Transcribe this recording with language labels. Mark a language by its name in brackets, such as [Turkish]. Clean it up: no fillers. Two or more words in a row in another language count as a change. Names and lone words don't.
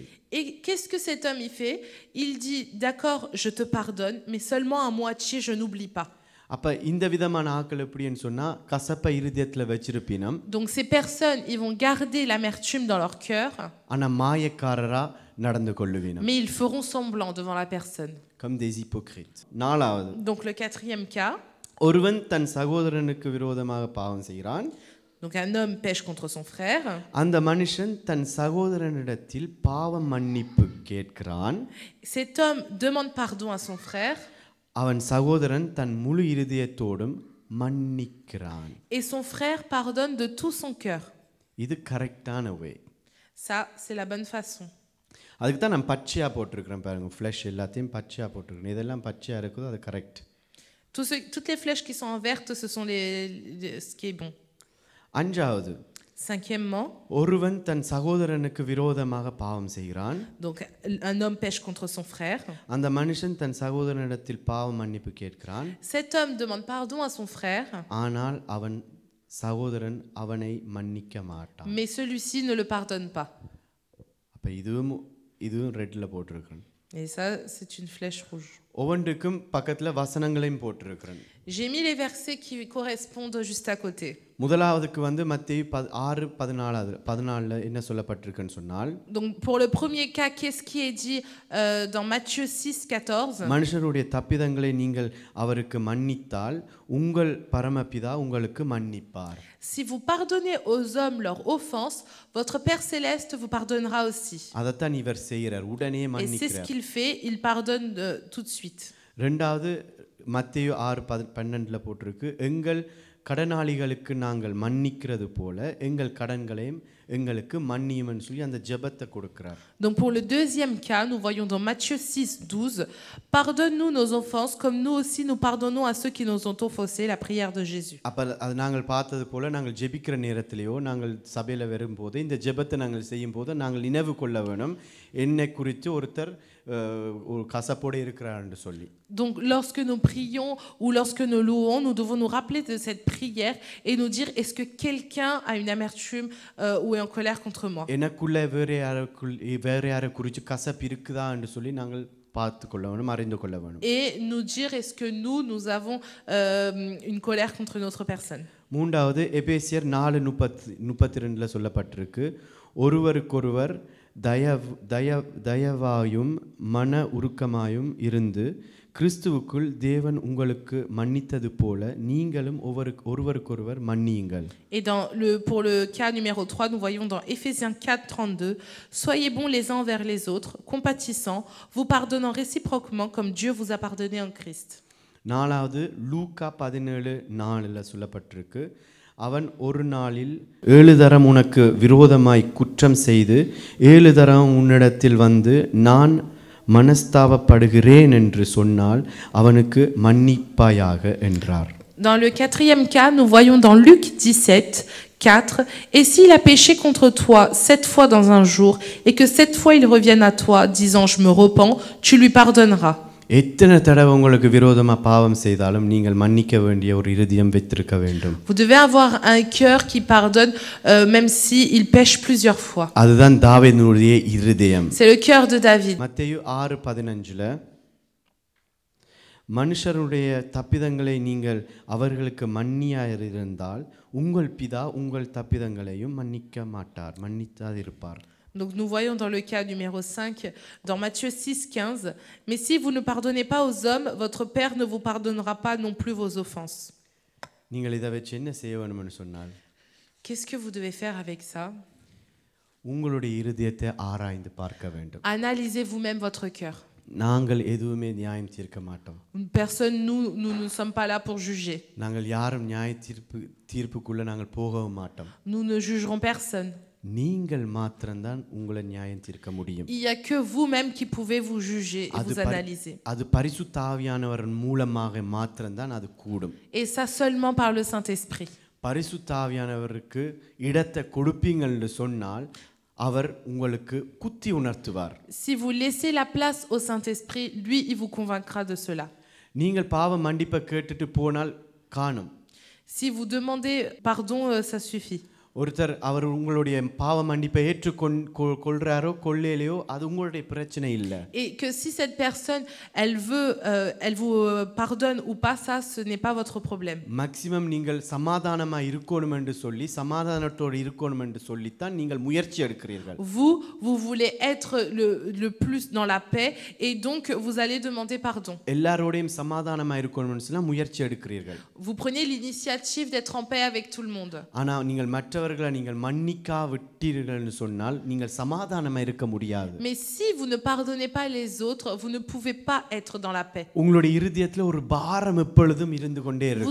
[French] Et qu'est-ce que cet homme il fait? Il dit d'accord, je te pardonne mais seulement à moitié, je n'oublie pas. [Tamil] அப்ப இந்த விதமான ஆட்கள் எப்படின்னு சொன்னா கசப்பை இருதயத்துல வச்சிருப்பினம். [French] Donc ces personnes ils vont garder l'amertume dans leur cœur. [Tamil] ஆனா மாயக்காரரா நடந்து கொள்ளுவினம். [French] Mais ils feront semblant devant la personne. Comme des hypocrites. நாலாவது. Donc le quatrième cas. [Tamil] ஒருவன் தன் சகோதரனுக்கு விரோதமாக பாவம் செய்கிறான். [French] Donc un homme pêche contre son frère. [Tamil] அந்த மனுஷன் தன் சகோதரனிடத்தில் பாவ மன்னிப்பு கேட்கிறான். [French] Cet homme demande pardon à son frère. [Tamil] அவன் சகோதரன் தன் முழு இருதயத்தோடும் மன்னிக்கிறான். [French] Et son frère pardonne de tout son cœur. [Tamil] இது கரெக்டான வே. [French] Ça c'est la bonne façon. [Tamil] அதுக்கு தான் நான் பச்சையா போட்டுருக்கேன் பாருங்க. ஃப்ளஷ் எல்லாத்தையும் பச்சையா போட்டுருக்கேன். இதெல்லாம் பச்சையா இருக்குதோ அது கரெக்ட். [French] Toutes les flèches qui sont en verte, ce sont ce qui est bon. [Tamil] அஞ்சாவது. [French] Cinquièmement. [Tamil] ஒருவன் தன் சகோதரனுக்கு விரோதமாக பாவம் செய்கிறான். [French] Donc un homme pêche contre son frère. [Tamil] அந்த மனுஷன் தன் சகோதரனிடத்தில் பாவ மன்னிப்பு கேட்கிறான். [French] Cet homme demande pardon à son frère. [Tamil] ஆனால் அவன் சகோதரன் அவனை மன்னிக்க மாட்டான். [French] Mais celui-ci ne le pardonne pas. [Tamil] அப்ப இதுவும் ரெட்ல போட்டுருக்கேன். [French] Et ça c'est une flèche rouge. [Tamil] ஒவ்வொன்றுக்கும் பக்கத்துல வசனங்களையும் போட்டுருக்கேன். [French] J'ai mis les versets qui correspondent juste à côté. [Tamil] முதலாவதுக்கு மத்தேயு 6:14 என்ன சொல்லப்பட்டிருக்குன்னு சொன்னால். [French] Donc pour le premier cas, qu'est-ce qui est dit dans Matthieu 6:14? [Tamil] மனுஷருடைய தப்பிதங்களை நீங்கள் அவருக்கு மன்னித்தால் உங்கள் பரமபிதா உங்களுக்கு மன்னிப்பார். [French] Si vous pardonnez aux hommes leurs offenses, votre Père céleste vous pardonnera aussi. [Tamil] அதத்தான் இவர் செய்கிறார். உடனே மன்னிக்கிறார். [French] Et c'est ce qu'il fait, il pardonne tout de suite. [Tamil] இரண்டாவது மத்தேயு 6:12 போட்டிருக்கு. எங்கள் கடனாளிகளுக்கு நாங்கள் மன்னிக்கிறது போல எங்கள் கடன்களையும் எங்களுக்கு மன்னியும்னு சொல்லி அந்த ஜெபத்தை கொடுக்கிறார். [French] Donc pour le deuxième cas, nous voyons dans Matthieu 6:12, pardonne-nous nos offenses comme nous aussi nous pardonnons à ceux qui nous ont offensés, la prière de Jésus. [Tamil] அப்ப அது நாங்கள் பார்த்தது போல நாங்கள் ஜெபிக்கிற நேரத்திலேயோ நாங்கள் சபையில வரும்போது இந்த ஜெபத்தை நாங்கள் செய்யும் போது நாங்கள் நினைவு கொள்ள வேணும் என்னை குறித்து ஒருத்தர் ஒரு கசப்போடு இருக்கிறார் என்று சொல்லி. [French] Donc lorsque nous prions ou lorsque nous louons, nous devons nous rappeler de cette prière et nous dire est-ce que quelqu'un a une amertume ou est en colère contre moi. [Tamil] எனக்குள்ள வேற யாரை குறித்து கசப்பு இருக்குதா என்று சொல்லி நாங்கள் பார்த்து கொள்ள வேணும், அறிந்து கொள்ள வேணும். [French] Et nous dire est-ce que nous avons une colère contre notre personne. [Tamil] மூன்றாவது எபேசியர் 4:32 சொல்லப்பட்டிருக்கு. ஒருவருக்கொருவர் தயவாயும் மன உருக்கமாயும் இருந்து கிறிஸ்துவுக்குள் தேவன் உங்களுக்கு மன்னித்தது போல நீங்களும் ஒருவருக்கொருவர் மன்னியுங்கள். [French] Et pour le cas numéro 3, nous voyons dans Éphésiens 4:32, soyez bons les uns envers les autres, compatissants, vous pardonnant réciproquement comme Dieu vous a pardonné en Christ. [Tamil] நாலாவது லூக்கா 17:4 சொல்லப்பட்டிருக்கு. அவன் ஒரு நாளில் 7 தரம் உனக்கு விரோதமாய் குற்றம் செய்து 7 தரம் உன்னிடத்தில் வந்து நான் மனஸ்தாபப்படுகிறேன் என்று சொன்னால் அவனுக்கு மன்னிப்பாயாக என்றார். [French] Dans le quatrième cas, nous voyons dans Luc 17:4, et s'il a péché contre toi 7 fois dans un jour et que 7 fois il revienne à toi disant je me repens, tu lui pardonneras. [Tamil] எத்தனை தடவை உங்களுக்கு விரோதமா பாவம் செய்தாலும் நீங்கள் மன்னிக்க வேண்டிய ஒரு இருதயம் வைத்திருக்க வேண்டும். [French] Vous devez avoir un cœur qui pardonne même si il pêche plusieurs fois. [Tamil] அதுதான் தாவீதுடைய இருதயம். [French] C'est le cœur de David. [Tamil] மத்தேயு 6:15 மனுஷருடைய தப்பிதங்களை நீங்கள் அவர்களுக்கு மன்னியாயிருந்தால் உங்கள் பிதா உங்கள் தப்பிதங்களையும் மன்னிக்க மாட்டார், மன்னித்தாதிருப்பார். [French] Donc nous voyons dans le cas numéro 5, dans Matthieu 6:15, « Mais si vous ne pardonnez pas aux hommes, votre Père ne vous pardonnera pas non plus vos offenses. » [Tamil] நீங்கள் இதை வச்சு என்ன செய்ய வேணும்னு சொன்னால், [French] Qu'est-ce que vous devez faire avec ça? [Tamil] உங்களுடைய இருதயத்தை ஆராய்ந்து பார்க்க வேண்டும். [French] Analysez vous-même votre cœur. [Tamil] நாங்கள் எதுவுமே நியாயம் தீர்க்க மாட்டோம். [French] Personne, nous ne sommes pas là pour juger. [Tamil] நாங்கள் யாரும் நியாய தீர்ப்புக்குள்ள நாங்கள் போகவும் மாட்டோம். [French] Nous ne jugerons personne. [Tamil] நீங்கள் மாத்திரம்தான் உங்களை நியாயம் தீர்க்க முடியும். [French] Il y a que vous-même qui pouvez vous juger et vous analyser. [Tamil] அது பரிசுத்த ஆவியானவர் மூலமாக மாத்திரம்தான் அது கூடும். [French] Et ça seulement par le Saint-Esprit. [Tamil] பரிசுத்த ஆவியானவருக்கு இடத்தை கொடுப்பீங்கன்னு சொன்னால் அவர் உங்களுக்கு குத்தி உணர்த்துவார். [French] Si vous laissez la place au Saint-Esprit, lui, il vous convaincra de cela. [Tamil] நீங்கள் பாவ மன்னிப்பை கேட்டுட்டு போனால் காணும். [French] Si vous demandez pardon, ça suffit. [Tamil] ஒருத்தர் அவர் உங்களுடைய பாவ மன்னிப்பை ஏற்றுக்கொள்றாரோ கொள்ளையிலையோ அது உங்களுடைய பிரச்சனை இல்லை. [French] Et que si cette personne elle vous pardonne ou pas, ça ce n'est pas votre problème. [Tamil] மேக்ஸிமம் நீங்கள் சமாதானமா இருக்கணும் என்று சொல்லி சமாதானத்தோடு இருக்கணும் என்று சொல்லித்தான் நீங்கள் முயற்சி எடுக்கிறீர்கள். [French] Vous voulez être le plus dans la paix et donc vous allez demander pardon. [Tamil] எல்லாரோடையும் சமாதானமா இருக்கணும்னு சொன்னா முயற்சி எடுக்கிறீர்கள். [French] Vous prenez l'initiative d'être en paix avec tout le monde. [Tamil] ஆனா நீங்கள் மற்றவர்களை நீங்கள் மன்னிக்கா விட்டீர்கள்னு சொன்னால் நீங்கள் சமாதானமா இருக்க முடியாது. [French] Mais si vous ne pardonnez pas les autres, vous ne pouvez pas être dans la paix. [Tamil] உங்களுடைய இருதயத்துல ஒரு பாரம் எப்பொழுதும் இருந்து கொண்டே இருக்கும்.